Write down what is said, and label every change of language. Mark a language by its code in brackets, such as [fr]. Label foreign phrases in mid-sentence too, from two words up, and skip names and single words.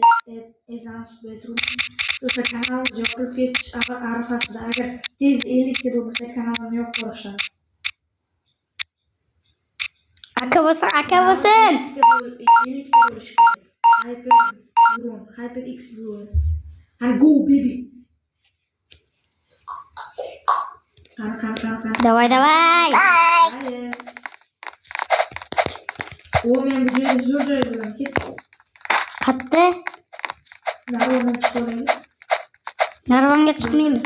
[en] Ezans bedroom. [uz] Do'stlar, kanalimiz yopilib ketish arafasida. Agar tez 50 ta bo'lsa, kanalni yopib qo'yishlar. Aka bo'lsin. 50 ta bo'lishi kerak. HyperX Blue. [en] And go baby. [uz] Qani. Давай. Hayır. O men bu joyga zo'r joy bilan ketdim. Qayerda? Narvondan chiqaveraylik. Narvonga chiqmaymiz.